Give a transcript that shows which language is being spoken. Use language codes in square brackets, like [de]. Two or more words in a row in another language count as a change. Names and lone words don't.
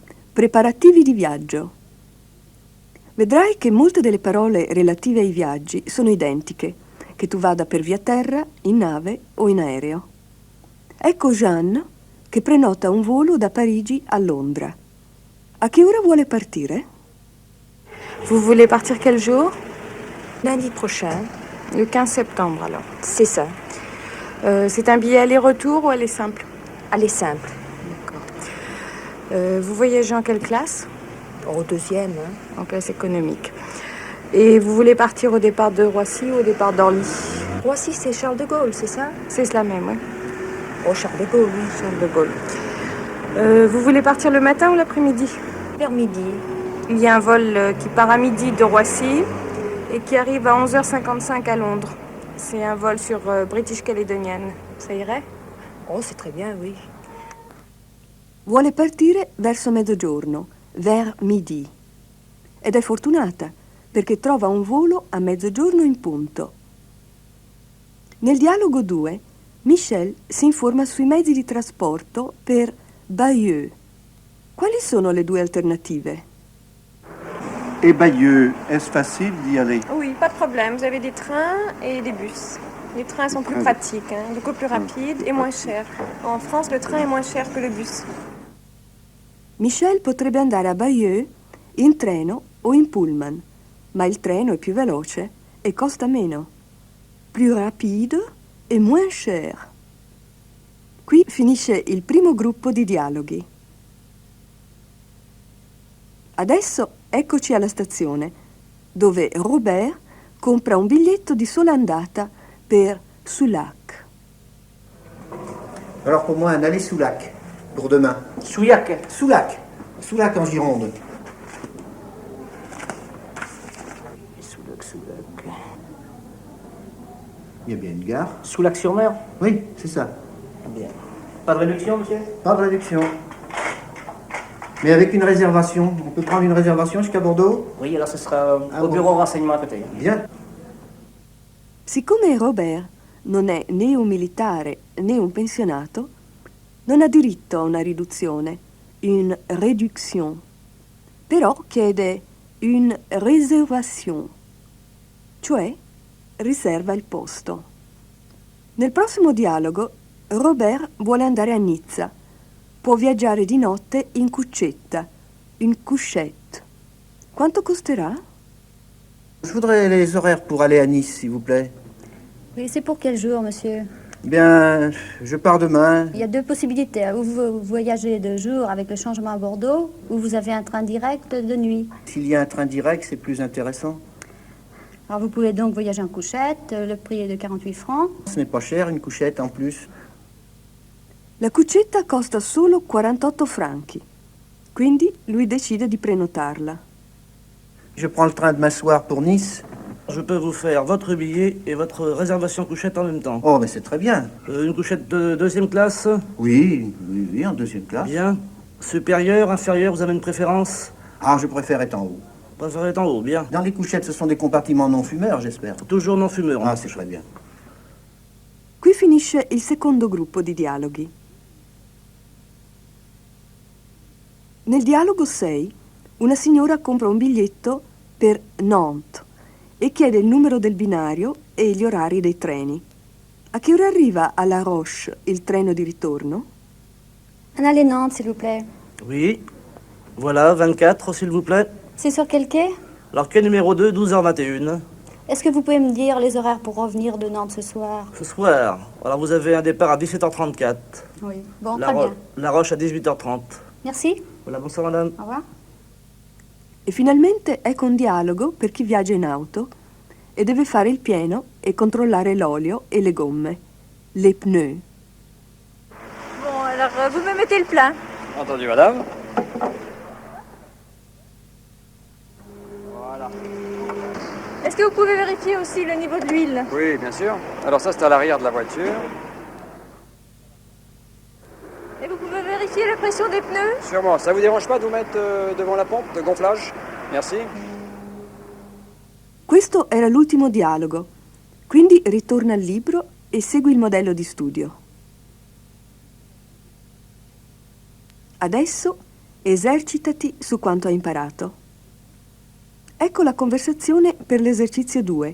[it] Preparativi di viaggio. Vedrai che molte delle parole relative ai viaggi sono identiche, che tu vada per via terra, in nave o in aereo. Ecco Jeanne che prenota un volo da Parigi a Londra. A che ora vuole partire? [fr] Vous voulez partir quel jour? Lundi prochain. Le 15 septembre alors. C'est ça. C'est un billet aller-retour ou aller simple? Aller simple. D'accord. Vous voyagez en quelle classe? Au deuxième. En classe économique. Et vous voulez partir au départ de Roissy ou au départ d'Orly? Roissy, c'est Charles de Gaulle, c'est ça? C'est cela même, oui. Oh, Charles de Gaulle, oui. Charles de Gaulle. Vous voulez partir le matin ou l'après-midi? Vers midi. Il y a un vol qui part à midi de Roissy et qui arrive à 11h55 à Londres. C'est un vol sur British Caledonian. Ça irait? Oh, c'est très bien, oui. [it] Vuole partire verso mezzogiorno, [fr] vers midi. [it] Ed è fortunata, perché trova un volo a mezzogiorno in punto. Nel dialogo 2, Michel si informa sui mezzi di trasporto per Bayeux. Quali sono le due alternative? [fr] Et Bayeux, est-ce facile d'y aller? Oui, pas de problème. Vous avez des trains et des bus. Les trains sont plus pratiques, beaucoup plus rapides et moins chers. En France, le train est moins cher que le bus. [it] Michel potrebbe andare a Bayeux in treno o in pullman, ma il treno è più veloce e costa meno. [fr] Plus rapide e moins cher. [it] Qui finisce il primo gruppo di dialoghi. Adesso eccoci alla stazione, dove Robert compra un biglietto di sola andata per Soulac. [fr] Alors pour moi, un aller Soulac, pour demain. Souillac. Soulac. Soulac en Gironde. Soulac. Il y a bien une gare. Soulac-sur-Mer. Oui, c'est ça. Bien. Pas de réduction, monsieur? Pas de réduction. Mais avec une réservation. On peut prendre une réservation jusqu'à Bordeaux? Oui, alors ce sera au bureau renseignement à côté. Bien. [it] Siccome Robert non è né un militare né un pensionato, non ha diritto a una riduzione, [fr] une réduction. [it] Però chiede [fr] une réservation, [it] cioè riserva il posto. Nel prossimo dialogo, Robert vuole andare a Nizza. Può viaggiare di notte in cuccetta, [fr] une couchette. [it] Quanto costerà? [fr] Je voudrais les horaires pour aller à Nice, s'il vous plaît. Oui, c'est pour quel jour, monsieur? Bien, je pars demain. Il y a deux possibilités. Ou vous voyagez de jour avec le changement à Bordeaux, ou vous avez un train direct de nuit. S'il y a un train direct, c'est plus intéressant. Alors vous pouvez donc voyager en couchette, le prix est de 48 francs. Ce n'est pas cher, une couchette en plus. [it] La cuccetta costa solo 48 franchi, quindi lui decide di prenotarla. [fr] Je prends le train demain soir pour Nice. Je peux vous faire votre billet et votre réservation couchette en même temps. Oh, mais c'est très bien. Une couchette de deuxième classe? Oui, en deuxième classe. Bien. Supérieure, inférieure, vous avez une préférence? Ah, je préfère être en haut. Préférez être en haut, bien. Dans les couchettes, ce sont des compartiments non-fumeurs, j'espère. Toujours non fumeur. Ah, c'est très bien. [it] Qui finisce il secondo gruppo di dialoghi. Nel dialogo 6, una signora compra un biglietto per Nantes e chiede il numero del binario e gli orari dei treni. A che ora arriva a La Roche il treno di ritorno? [fr] Un aller Nantes, s'il vous plaît. Oui. Voilà, 24, s'il vous plaît. C'est sur quel quai? Alors, quai numéro 2, 12h21. Est-ce que vous pouvez me dire les horaires pour revenir de Nantes ce soir? Ce soir, alors vous avez un départ à 17h34. Oui. Bon, très bien. La Roche à 18h30. Merci. Voilà, bonsoir madame. Au revoir. [it] E finalmente ecco un dialogo per chi viaggia in auto e deve fare il pieno e controllare l'olio e le gomme, [fr] les pneus. Bon, alors, vous me mettez le plein. Entendu, madame. Voilà. Est-ce que vous pouvez vérifier aussi le niveau de l'huile? Oui, bien sûr. Alors ça, c'est à l'arrière de la voiture. Et vous pouvez vérifier la pression des pneus? Sûrement. Ça vous dérange pas de vous mettre devant la pompe de gonflage? Merci. [it] Questo era l'ultimo dialogo, quindi ritorna al libro e segui il modello di studio. Adesso Esercitati su quanto hai imparato. Ecco la conversazione per l'esercizio 2.